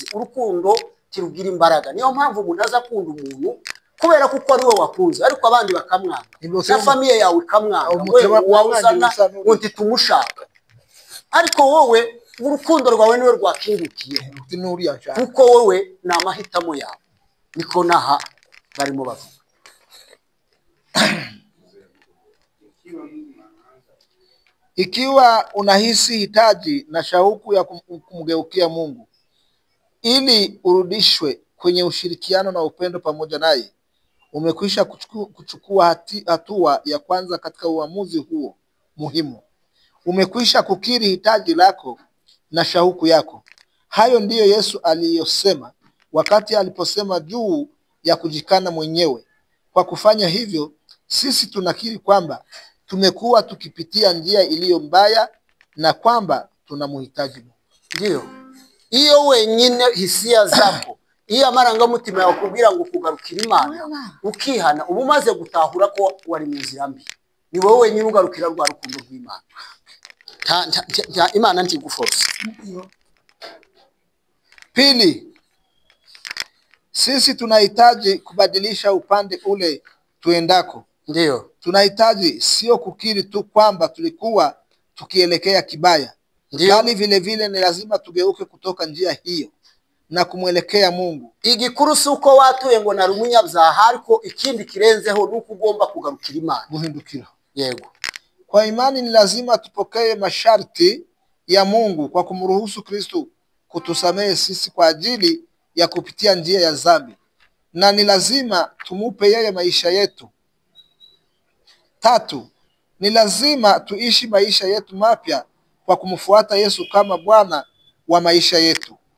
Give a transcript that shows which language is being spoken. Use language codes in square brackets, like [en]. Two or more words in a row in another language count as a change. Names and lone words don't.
[rw] Urukundo tirugira imbaraga. Niyo mpamvu umuntu aza kunda umuntu kubera kuko ari we wakunze ariko abandi bakamwanga. Na famiye yawe ikamwanga. Wawuzana uti tumushaka. Ariko wowe urukundo rwawe niwe rwakingukiye. Kuko wowe ni amahitamo yawe. Niko naha barimo bavuga. [sw] Ikiwa unahisi hitaji na shauku ya kumgeukia Mungu ili urudishwe kwenye ushirikiano na upendo pamoja naye, umekwisha kuchukua hatua ya kwanza katika uamuzi huo muhimu. Umekwisha kukiri hitaji lako na shauku yako. Hayo ndiyo Yesu aliyosema wakati aliposema juu ya kujikana mwenyewe. Kwa kufanya hivyo, sisi tunakiri kwamba tumekuwa tukipitia njia iliyo mbaya na kwamba tunamhitaji Mungu. Ndio. [rw] Iyo wenyine [sw] hisia zako, [rw] iyo amarangamutima yawe kubwira ngo kugarukira Imana, ukihana ubumaze gutahura ko wari mu nzira mbi. Ni wowe wenyine ugarukira rwa rukundo rw'Imana. Imana ntiguforce. [sw] Pili, sisi tunahitaji kubadilisha upande ule tuendako. Ndio. Tunahitaji sio kukiri tu kwamba tulikuwa tukielekea kibaya. Bali vile vile ni lazima tugeuke kutoka njia hiyo na kumwelekea Mungu. [rw] Igikuru suko watuye ngo nari umunyabyaha ariko ikindi kirenzeho nuko ugomba kugarukira Imana. Guhindukira. Yego. [sw] Kwa imani ni lazima tupokee masharti ya Mungu kwa kumruhusu Kristo kutusamehe sisi kwa ajili ya kupitia njia ya dhambi. Na ni lazima tumupe yeye maisha yetu. 3, ni lazima tuishi maisha yetu mapya kwa kumfuata Yesu kama Bwana wa maisha yetu.